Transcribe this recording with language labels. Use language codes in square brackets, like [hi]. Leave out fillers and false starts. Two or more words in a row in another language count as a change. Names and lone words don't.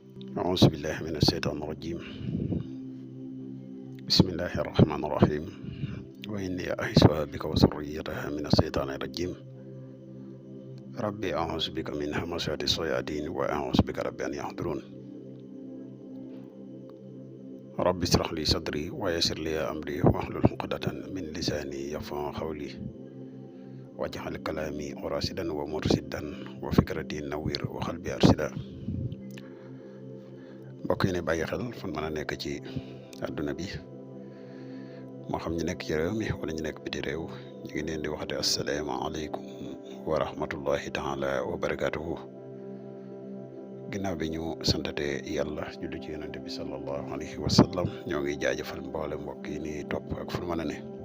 [ar] أعوذ بالله من الشيطان الرجيم بسم الله الرحمن الرحيم وإني أعيذها بك وذريتها من الشيطان الرجيم ربي أعوذ بك من همزات الشياطين وأعوذ بك رب أن يحضرون ربي اشرح لي صدري ويسر لي أمري واحلل عقدة من لساني يفقهوا قولي واجعل كلامي راشدا ومرشدا وفكرتي نوير وقلبي أرشدا [wo] mbokk yi ne bàyyi xel fan mën a nekk ci àdduna bi moo xam ñu nekk ci réew mi wala ñu nekk biti réew ñu ngi leen di waxate [ar] السلام عليكم ورحمة الله تعالى وبركاته [wo] ginnaaw bi ñu santate yàlla julli ci yonente bi [ar] صلى الله عليه وسلم [wo] ñoo ngi jaajëfal mboole mbokk yi ni topp ak fu mën a ne